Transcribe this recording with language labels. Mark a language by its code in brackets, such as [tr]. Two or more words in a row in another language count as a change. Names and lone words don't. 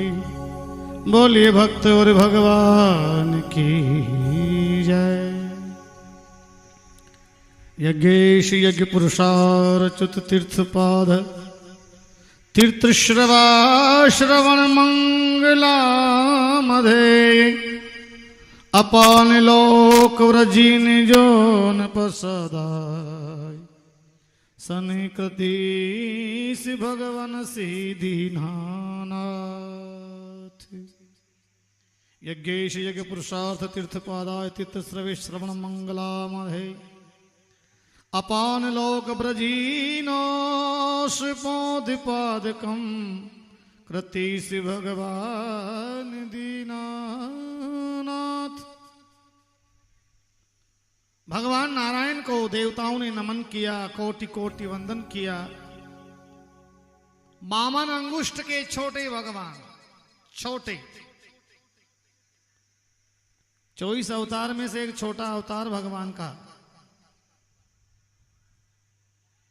[hi] बोलिए भक्त और भगवान की जय। [sa] यज्ञेश यज्ञ पुरुषार्चुत तीर्थपाद, तीर्थ श्रवा श्रवण मंगलामधेय, अपान लोक व्रजीन जोन प्रसदाय, सनिकृतीश भगवन सिद्धिनाथ। यज्ञेश यज्ञ पुरुषार्थ तीर्थपादाय, तीर्थ श्रवे श्रवण मंगलामधेय, अपान लोक व्रजीनो श्रीपोधिपादकम, कृतीश भगवान दीनानाथ। [hi] भगवान नारायण को देवताओं ने नमन किया, कोटि कोटि वंदन किया। वामन अंगुष्ठ के छोटे भगवान, छोटे 24 अवतार में से एक छोटा अवतार भगवान का।